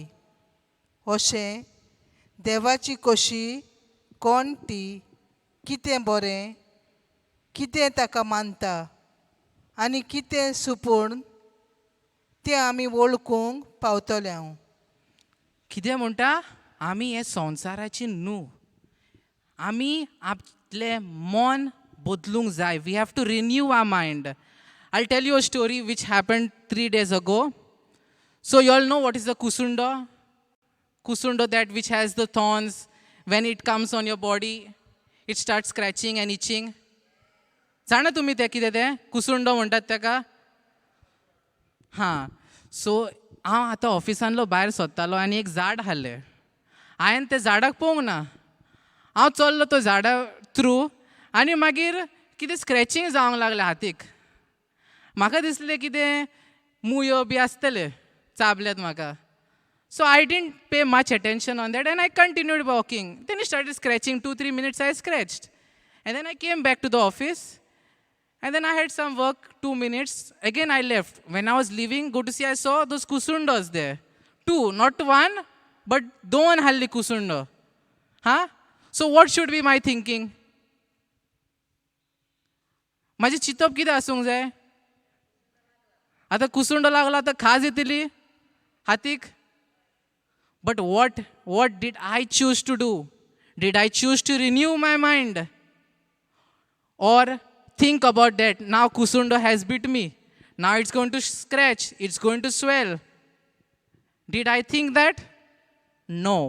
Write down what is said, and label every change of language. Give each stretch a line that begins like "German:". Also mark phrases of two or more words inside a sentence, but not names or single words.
Konkani: अशें देवाची कशी कोण ती, कितें बरें, कितें ताका मानता आनी कितें सुपूर्ण तें आमी वळखूंक पावतले. हांव कितें म्हणटा? आमी हे संवसाराची न्हू. आमी आपलें मन बदलूंक जाय.
English: we have to renew our mind. I tell you a story which happened 3 days ago. So you all know what is the kusundo? Kusundo, that which has the thorns. When it comes on your body, it starts scratching and itching.
Konkani: जाणा तुमी तें कितें तें कुसुंडो म्हणटात ताका? हां. सो हांव आतां ऑफिसांतलो भायर सरतालो आनी एक झाड आसलें. हांवें तें झाडाक पळोवंक ना. हांव चल्लो तो झाडा थ्रू आनी मागीर कितें स्क्रॅचींग जावंक लागलें हातीक. म्हाका दिसलें कितें मुयो बी आसतले चाबल्यात म्हाका.
English: So I didn't pay much attention on that and I continued walking. Then I started scratching. 2-3 minutes I scratched. And then I came back to the office. And then I had some work, 2 minutes. Again I left. When I was leaving, go to see, I saw those kusundos there. 2, not 1, but 2 halli kusundo. Huh? So what should be my thinking?
Konkani: माझी चिंतप कितें आसूंक जाय? आतां कुसुंडो लागलो, आतां खाज येतली हातीक.
English: But what did I choose to do? Did I choose to renew my mind? Or think about that, now kusundo has bit me. Now it's going to scratch, it's going to swell. Did I think that? No.